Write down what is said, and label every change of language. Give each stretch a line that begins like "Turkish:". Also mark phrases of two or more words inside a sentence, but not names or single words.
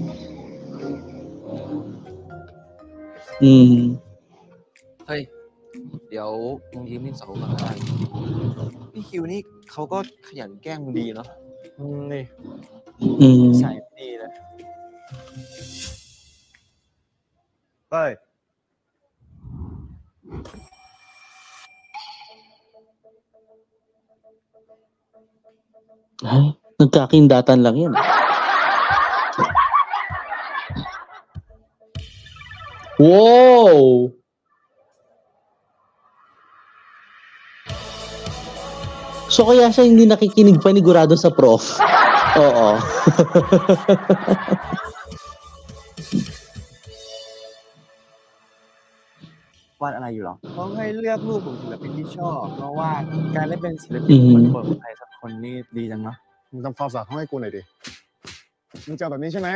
Thai: เฮ้ย เดี๋ยวมึงยืมดินสอก่อนก็ได้พี่คิวนี่เขาก็ขยันแกล้งมึงดีเนาะ นี่ Mm. ใส่ดีเลยเฮ้ย
Filipino: Ay, nagkakindatan lang yan.
English: Wow!
Filipino: So kaya siya hindi nakikinig panigurado sa prof. Oo.
Thai: วาดอะไรอยู่หรอเขาให้เลือกรูปของศิลปินที่ชอบเพราะว่าการได้เป็นศิลปินคนเปิดใครสักคนนี่ดีจังเนาะ มึงทำความสะอาดห้องให้กูหน่อยดิ มึงจะเอาแบบนี้ใช่ไหม